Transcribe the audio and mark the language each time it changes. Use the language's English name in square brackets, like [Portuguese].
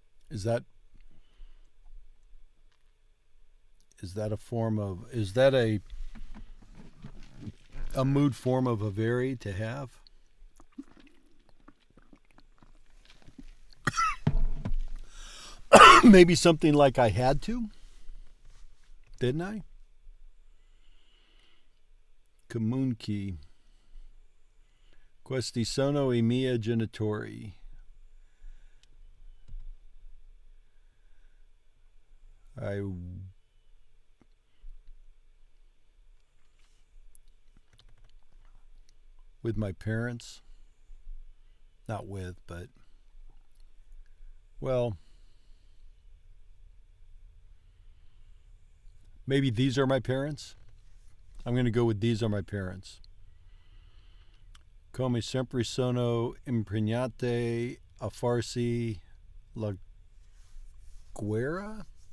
[English] Is that a form of, is that a mood form of avere to have? Maybe something like I had to, didn't I? [Italian] Comunque. Questi sono I miei genitori. [English] With my parents. Not with, but. Well. Maybe these are my parents. I'm going to go with these are my parents. [Italian] Come sempre sono impegnate a farsi la guerra.